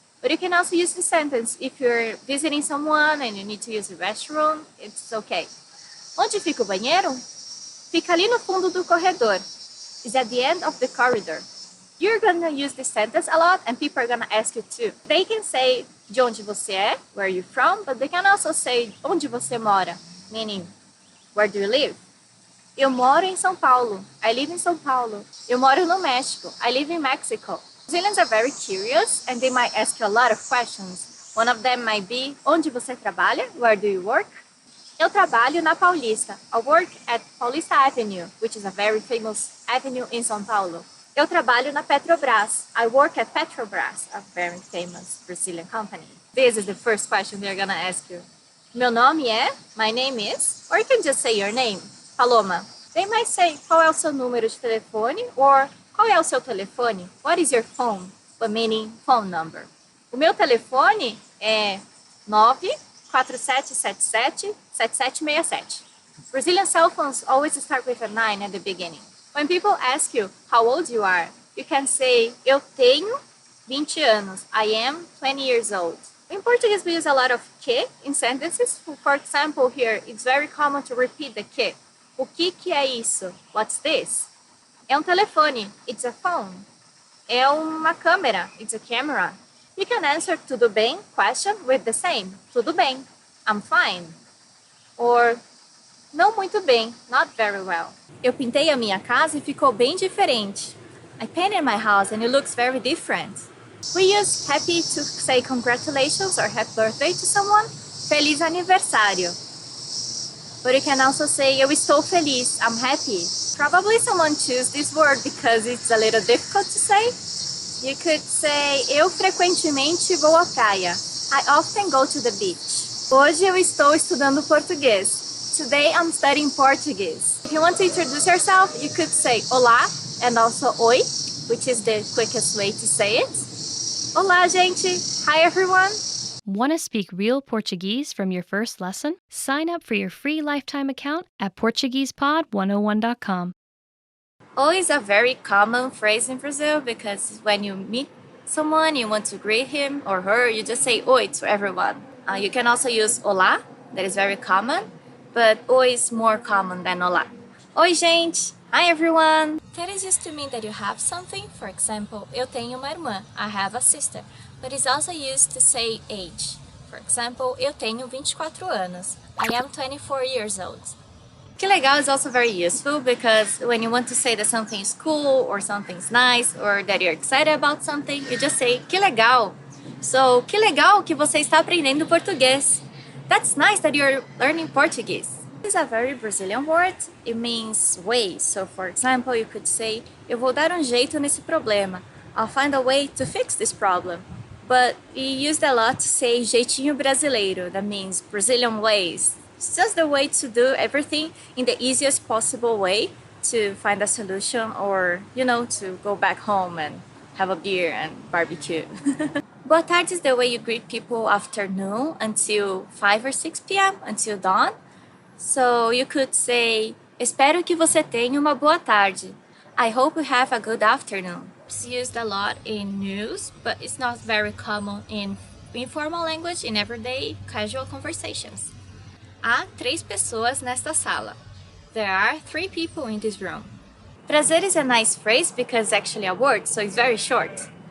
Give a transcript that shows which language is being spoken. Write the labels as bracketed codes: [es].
[en] But you can also use the sentence if you're visiting someone and you need to use the restroom, it's okay. [pt] Onde fica o banheiro? Fica ali no fundo do corredor. [en] It's at the end of the corridor. You're gonna use this sentence a lot and people are gonna ask you too. They can say, [pt] de onde você é? [en] Where are you from? But they can also say, [pt] onde você mora? [en] Meaning, where do you live? [pt] Eu moro em São Paulo. [en] I live in São Paulo. [pt] Eu moro no México. [en] I live in Mexico. Brazilians are very curious and they might ask you a lot of questions. One of them might be, [pt] onde você trabalha? [en] Where do you work? [pt] Eu trabalho na Paulista. [en] I work at Paulista Avenue, which is a very famous avenue in São Paulo. [pt] Eu trabalho na Petrobras. [en] I work at Petrobras, a very famous Brazilian company. This is the first question they're gonna ask you. [pt] Meu nome é, [en] my name is, or you can just say your name. Paloma. They might say, [pt] qual é o seu número de telefone? Or, qual é o seu telefone? [en] What is your phone? But meaning phone number. [pt] O meu telefone é 94777-7767. [en] Brazilian cell phones always start with a 9 at the beginning. When people ask you how old you are, you can say, [pt] eu tenho 20 anos. [en] I am 20 years old. In Portuguese, we use a lot of que in sentences. For example, here, it's very common to repeat the que. [pt] O que é isso? [en] What's this? [pt] É telefone. [en] It's a phone. [pt] É uma câmera. [en] It's a camera. You can answer tudo bem question with the same. [pt] Tudo bem. [en] I'm fine. [pt] Or não muito bem. [en] Not very well. [pt] Eu pintei a minha casa e ficou bem diferente. [en] I painted my house and it looks very different. We use happy to say congratulations or happy birthday to someone. [pt] Feliz aniversário. [en] But you can also say, [pt] eu estou feliz, [en] I'm happy. Probably someone choose this word because it's a little difficult to say. You could say, [pt] eu frequentemente vou à praia. [en] I often go to the beach. [pt] Hoje eu estou estudando português. [en] Today I'm studying Portuguese. If you want to introduce yourself, you could say olá and also oi, which is the quickest way to say it. [pt] Olá, gente. [en] Hi, everyone. Want to speak real Portuguese from your first lesson? Sign up for your free lifetime account at PortuguesePod101.com. Oi is a very common phrase in Brazil because when you meet someone, you want to greet him or her, you just say oi to everyone. You can also use olá, that is very common, but oi is more common than olá. [pt] Oi, gente! [en] Hi, everyone! That is used to mean that you have something. For example, [pt] eu tenho uma irmã, [en] I have a sister. But it's also used to say age. For example, [pt] eu tenho 24 anos. [en] I am 24 years old. Que legal is also very useful because when you want to say that something is cool or something's nice or that you're excited about something, you just say que legal. So, [pt] que legal que você está aprendendo português. [en] That's nice that you're learning Portuguese. This is a very Brazilian word. It means way. So, for example, you could say, [pt] eu vou dar jeito nesse problema. [en] I'll find a way to fix this problem. But we used a lot to say jeitinho brasileiro. That means Brazilian ways. It's just the way to do everything in the easiest possible way to find a solution or, to go back home and have a beer and barbecue. Boa tarde is the way you greet people after noon until 5 or 6 p.m., until dawn. So you could say, [pt] espero que você tenha uma boa tarde. [en] I hope you have a good afternoon. It's used a lot in news, but it's not very common in informal language in everyday casual conversations. [pt] Há 3 pessoas nesta sala. [en] There are 3 people in this room. Prazer is a nice phrase because it's actually a word, so it's very short.